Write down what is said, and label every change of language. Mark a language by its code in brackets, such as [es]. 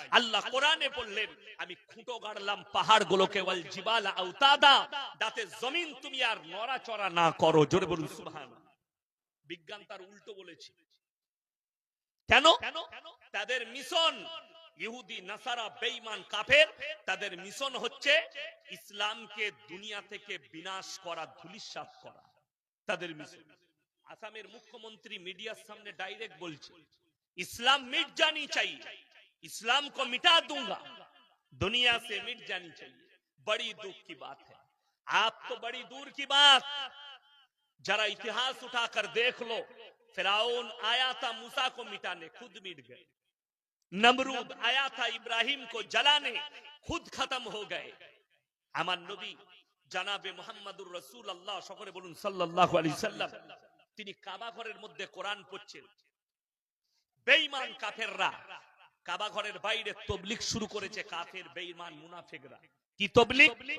[bn] আল্লাহ কোরআনে বললেন, আমি খুঁটো গাড়লাম পাহাড়গুলোকে, [ar] ওয়াল জিবালা আওতাদা, [bn] যাতে জমিন তুমি আর নড়াচড়া না করো। জোরে বলুন সুবহানাল্লাহ। বিজ্ঞান তার উল্টো বলেছে। কেন? তাদের মিশন, ইহুদি নাসারা বেঈমান কাফের, তাদের মিশন হচ্ছে ইসলামকে দুনিয়া থেকে বিনাশ করা, ধূলিসাৎ করা, তাদের মিশন। আসামের মুখ্যমন্ত্রী মিডিয়ার সামনে ডাইরেক্ট বলছে, [hi] इस्लाम मिट जानी चाहिए, इस्लाम को मिटा दूंगा, दुनिया से मिट जानी चाहिए। बड़ी दुख की बात है, आप तो बड़ी दूर की बात, जरा इतिहास उठाकर देख लो, फिरौन आया था मूसा को मिटाने, खुद मिट गए। नमरूद आया था इब्राहिम को जलाने, खुद खत्म हो गए। [bn] আমার নবী জানাবে মুহাম্মদুর রাসূলুল্লাহ সকলে বলুন সাল্লাল্লাহু আলাইহি সাল্লাম, তিনি কাবা ঘরের মধ্যে কোরআন পড়ছেন। বেঈমান কাফেররা কাবা ঘরের বাইরে তাবলীগ শুরু করেছে, কাফের বেঈমান মুনাফিকরা। কি তাবলীগ?